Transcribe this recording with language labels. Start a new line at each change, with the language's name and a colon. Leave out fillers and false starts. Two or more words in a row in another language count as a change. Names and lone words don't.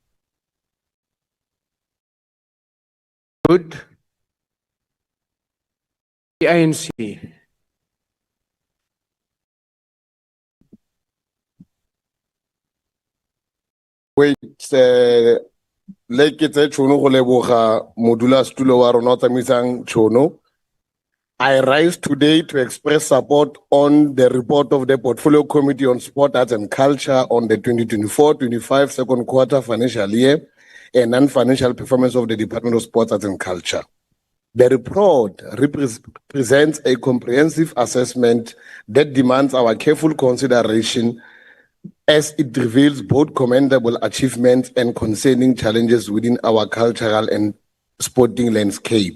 English: Good. The ANC. Wait, like it's a
Tswana: chono go leboga modula stulo wa rona tsamisang chono.
English: I rise today to express support on the report of the Portfolio Committee on Sport, Arts and Culture on the 2024-25 second quarter financial year and non-financial performance of the Department of Sports, Arts and Culture. The report presents a comprehensive assessment that demands our careful consideration as it reveals both commendable achievements and concerning challenges within our cultural and sporting landscape.